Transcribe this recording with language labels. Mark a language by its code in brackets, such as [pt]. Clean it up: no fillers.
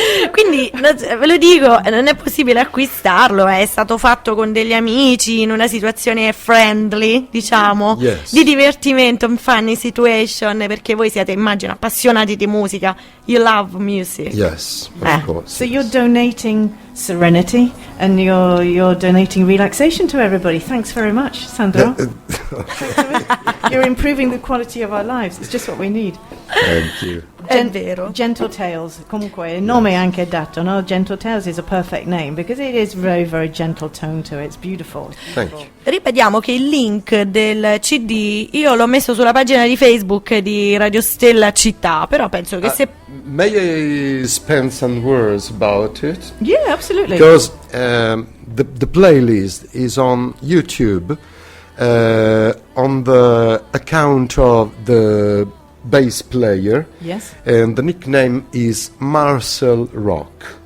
[it] Quindi ve lo dico, non è possibile acquistarlo, è stato fatto con degli amici in una situazione friendly, diciamo, [en] Yes. [it] di divertimento, [en] in funny situation, [it] perché voi siete, immagino, appassionati di musica. [en] You love music. Yes, of course. So you're donating serenity and you're donating relaxation to everybody. Thanks very much, Sandro. You're improving the quality of our lives. It's just what we need. Thank you. [it] È vero. Gentle Tales, comunque il nome è anche dato, no? [en] Gentle Tales is a perfect name because it is very, very gentle tone to it. It's beautiful. Thank you. [it] Ripetiamo che il link del CD io l'ho messo sulla pagina di Facebook di Radio Stella Città, però penso che se... [en] May I spend some words about it? Yeah, absolutely. Because the playlist is on YouTube on the account of the bass player, Yes. and the nickname is Marcel Rock.